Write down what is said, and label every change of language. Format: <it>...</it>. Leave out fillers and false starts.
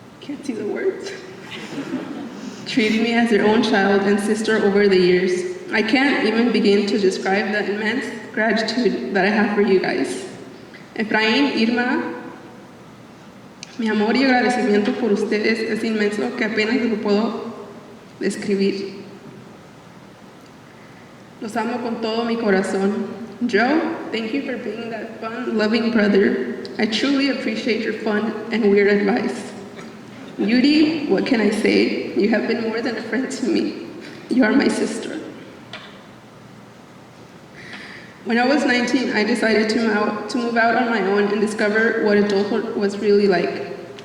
<en>can't see the words, treated me as their own child and sister over the years. I can't even begin to describe the immense gratitude that I have for you guys.</en> <es>Efraín, Irma, mi amor y agradecimiento por ustedes es inmenso que apenas lo puedo describir. Los amo con todo mi corazón.</es> <en>Joe, thank you for being that fun, loving brother. I truly appreciate your fun and weird advice. Yuri, what can I say? You have been more than a friend to me. You are my sister. When I was 19, I decided to move out on my own and discover what adulthood was really like.</en>